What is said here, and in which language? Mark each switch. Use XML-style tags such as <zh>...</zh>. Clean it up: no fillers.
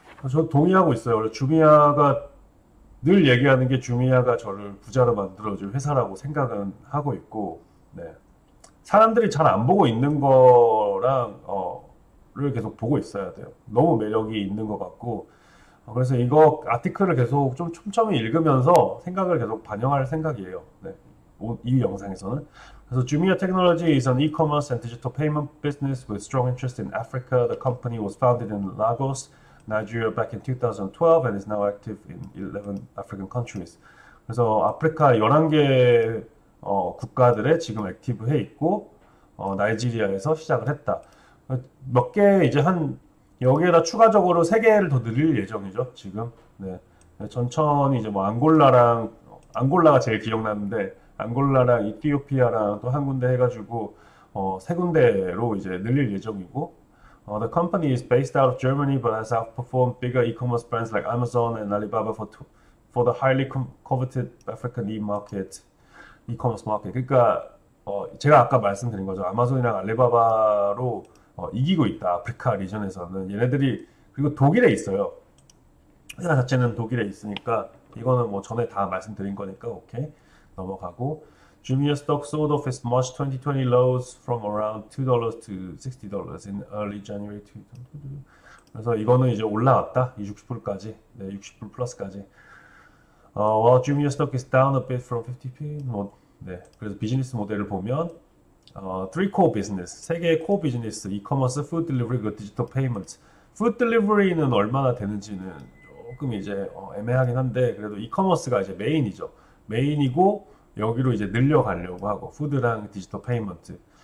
<ko>저 동의하고 있어요. 원래 주미아가 늘 얘기하는 게 주미아가 저를 부자로 만들어줄 회사라고 생각은 하고 있고, 네. 사람들이 잘 안 보고 있는 거랑 를 계속 보고 있어야 돼요. 너무 매력이 있는 것 같고, 그래서 이거 아티클을 계속 좀 촘촘히 읽으면서 생각을 계속 반영할 생각이에요. 네. 이 영상에서는.</ko> <en>그래서 Jumia Technology is an e-commerce and digital payment business with strong interest in Africa. The company was founded in Lagos, Nigeria back in 2012 and is now active in 11 African countries.</en> <ko>그래서 아프리카 11개 국가들에 지금 액티브해 있고 나이지리아에서 시작을 했다. 몇 개 이제 여기에다 추가적으로 3개를 더 늘릴 예정이죠, 지금. 네. 천천히 이제 뭐 앙골라가 제일 기억나는데, 앙골라랑 이티오피아랑 또 한 군데 해가지고, 3군데로 이제 늘릴 예정이고,</ko> <en>the company is based out of Germany but has outperformed bigger e-commerce brands like Amazon and Alibaba for the highly coveted African e-commerce market.</en> <ko>그러니까 제가 아까 말씀드린 거죠. 아마존이랑 알리바바로 이기고 있다. 아프리카 리전에서는 얘네들이 그리고 독일에 있어요. 회사 자체는 독일에 있으니까 이거는 뭐 전에 다 말씀드린 거니까 오케이 넘어가고.</ko> <en>Jumia stock sold off its March 2020 lows from around $2 to $60 in early January 2022.</en> <ko>그래서 이거는 이제 올라왔다. 60%까지. 네, 60% 플러스까지.</ko> <en>While Jumia stock is down a bit from 50p.</en> <ko>네. 그래서 비즈니스 모델을 보면</ko> <en>three core business.</en> <ko>3개의 core 비즈니스. 이커머스, 푸드 딜리버리, 그 디지털 페이먼트. 푸드 딜리버리는 얼마나 되는지는 조금 이제 애매하긴 한데 그래도 이커머스가 이제 메인이죠. 메인이고 여기로 이제 늘려가려고 하고 푸드랑 디지털 페이먼트.</ko>